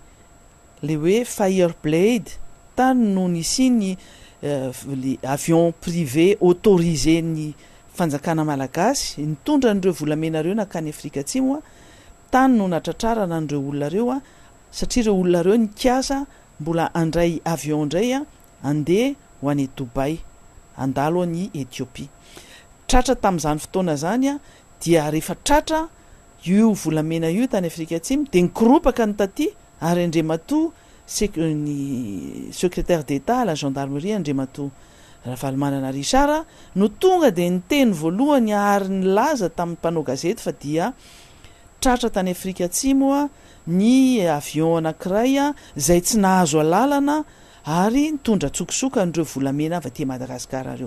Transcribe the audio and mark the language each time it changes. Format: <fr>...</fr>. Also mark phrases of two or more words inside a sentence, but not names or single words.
<mg>le hoe Fireblade tany no nisy ny le</mg> <fr>avion privé autorisé</fr> <mg>ny fanjakana malagasy nitondra an'ireo volamena reo nakany Afrika Atsimo a tany no natratrarana an'ireo olona reo a satria ireo olona reo nikiasa mbola andray avion indray a andeha ho any Dubai andalo any Ethiopie. Tratra tamin'izany fotoana zany a dia rehefa tratra io volamena io tany Afrika Atsimo de nikoropaka ny taty ary Andriamatoa ny</mg> <fr>secrétaire d'État à la gendarmerie</fr> <mg>Andriamatoa Ravalomanana Richard no tonga de niteny voalohany ary nilaza tamin'ny mpanao gazety fa dia tratra tany Afrika Atsimo a ny avion anankiray a zay tsy nahazo alalana ary nitondra tsokosoka an'ireo volamena avy aty Madagasikara reo.</mg>